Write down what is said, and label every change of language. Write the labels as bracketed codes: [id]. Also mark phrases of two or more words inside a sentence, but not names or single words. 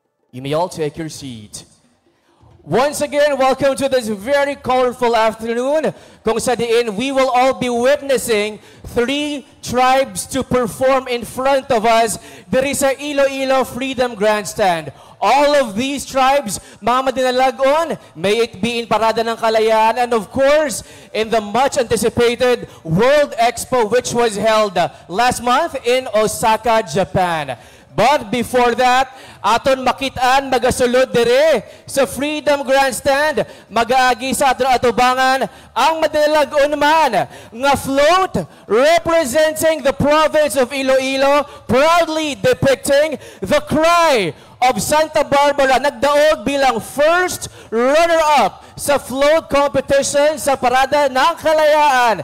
[en] You may all take your seat. Once again, welcome to this very colorful afternoon [hil] kung sa diin [en] we will all be witnessing 3 tribes to perform in front of us [hil] diri sa [en] Iloilo Freedom Grandstand. All of these tribes, [hil] mga madinalagon, [en] may it be in Parada ng Kalayaan, and of course, in the much anticipated World Expo which was held last month in Osaka, Japan. But before that, [hil] aton makitaan magasulod dire sa Freedom Grandstand, mag-aagi sa aton atubangan ang madinalagon man nga float [en] representing the province of Iloilo, proudly depicting the cry of Santa Barbara, [hil] nagdaog bilang [en] first runner-up [hil] sa [en] float competition [hil] sa Parada ng Kalayaan.